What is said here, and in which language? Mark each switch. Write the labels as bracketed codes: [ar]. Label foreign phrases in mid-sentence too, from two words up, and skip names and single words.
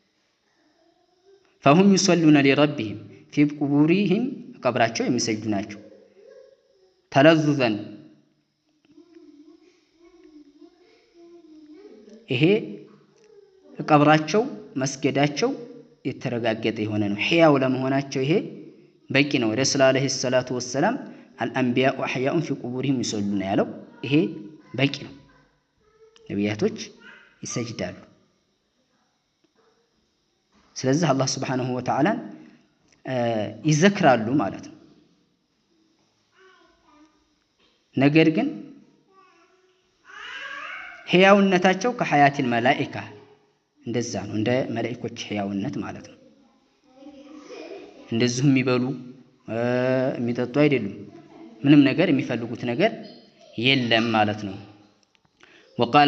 [ar] فهم يصلون لربهم في قبورهم [am] ቀብራቸው የሚሰግዱ ናቸው። [ar] ተለዙዘን ይሄ [am] ቀብራቸው መስገዳቸው የተረጋገጠ የሆነ ነው። ሕያው ለመሆናቸው ይሄ በቂ ነው። ረሱል [ar] عليه الصلاة والسلام الأنبياء أحياء في قبورهم يصلون [am] ያለው ይሄ በቂ ነው። ነቢያቶች ይሰጅዳሉ። ስለዚህ አላህ [ar] سبحانه وتعالى [am] ይዘክራሉ ማለት ነው። ነገር ግን ሕያውነታቸው ከሐያቲል መላኢካ እንደዛ ነው፣ እንደ መላእክቶች ሕያውነት ማለት ነው። እንደዚሁ የሚበሉ የሚጠጡ አይደሉም። ምንም ነገር የሚፈልጉት ነገር የለም ማለት ነው። ወቃለ